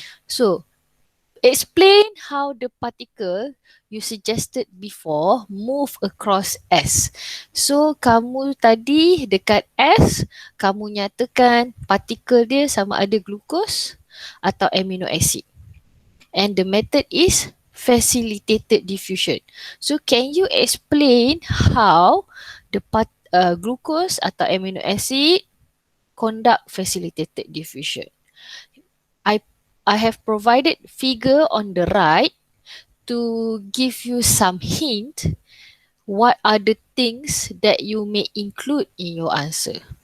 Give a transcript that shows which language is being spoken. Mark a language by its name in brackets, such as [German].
[English] So, explain how the particle you suggested before move across S. [Malay] So, kamu tadi dekat S, kamu nyatakan partikel dia sama ada [English] glucose atau amino acid. And the method is facilitated diffusion. So, can you explain how the glucose atau amino acid conduct facilitated diffusion? I have provided figure on the right to give you some hint what are the things that you may include in your answer.